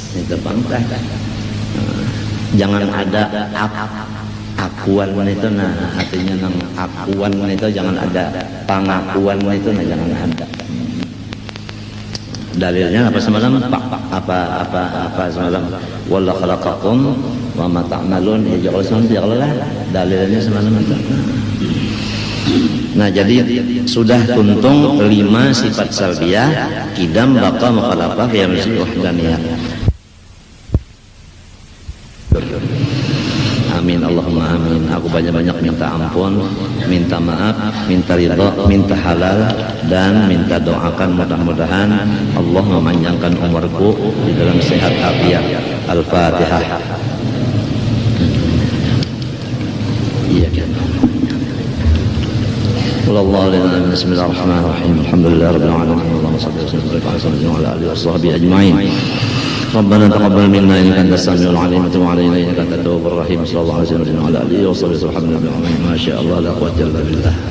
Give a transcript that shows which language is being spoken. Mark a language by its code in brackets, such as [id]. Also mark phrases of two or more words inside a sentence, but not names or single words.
[bjn] Itu bangsa. Jangan ada akuan itu nah artinya nang akuan itu jangan ada, pengakuan itu nah jangan ada. Dalilnya apa semalam? Apa semalam? [ar] والله خلقكم وما تعملون. يا الله, [bjn] dalilnya semalam itu. Nah jadi sudah tuntung 5 sifat salbiyah, kidam, baqa, mukhalafah, ya wahdaniyah. [ar] آمين اللهم آمين. [bjn] Aku banyak-banyak minta ampun, minta maaf, minta ridha, minta halal, dan minta doakan mudah-mudahan Allah memanjangkan umurku di dalam sehat afiat. Al-Fatihah. Iya kan. [ar] بسم الله الرحمن الرحيم. الحمد لله رب العالمين. اللهم صل وسلم على آله وصحبه أجمعين. ربنا تقبل منا انك انت السميع العليم وتب علينا انك انت التواب الرحيم صلى الله عليه وسلم وعلى اله وصحبه وسلم ما شاء الله لا قوه الا بالله.